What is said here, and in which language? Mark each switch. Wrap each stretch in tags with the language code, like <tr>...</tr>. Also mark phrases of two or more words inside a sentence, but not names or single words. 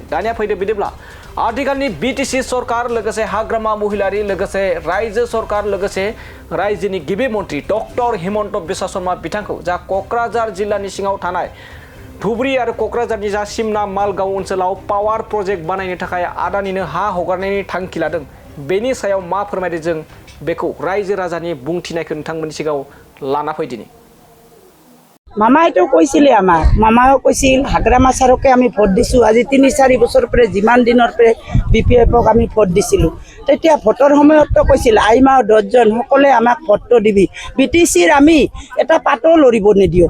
<brx>दानिया फैदो बिदिब्ला आथिखालनि बिटिसि सरकार लोगोसे हाग्रामा महिलारि लोगोसे रायजो सरकार लोगोसे रायजोनि गिबि मन्त्रि डक्टर हिमन्त बिश्व शर्मा बिथांखौ जा क'क्राझार जिल्लानि सिङाव थानाय धुबुरी आरो क'क्राझारनि जा सिमना मालगाव ओनसोलाव</brx> <en>power project</en> <brx>बानायनो थाखाय आदानिनो हा हगारनायनि थांखि लादों बेनि सायाव मा फोरमायदों जों बेखौ रायजो राजानि बुंथिनायखौ नोंथांमोननि सिगाङाव लाना फैदिनि।</brx> <as>মামাইতো কৈছিলে আমাক মামাও কৈছিল হাগ্ৰামা ছাৰকে আমি ভোট দিছোঁ। আজি ৩-৪ বছৰ পৰা যিমান দিনৰ পৰা BPFক আমি ভোট দিছিলোঁ তেতিয়া ভোটৰ সময়তো কৈছিল আইমা 10জন সকলোৱে আমাক ভোটটো দিবি বিটিচিৰ আমি এটা পাতো লৰিব নিদিওঁ।</as>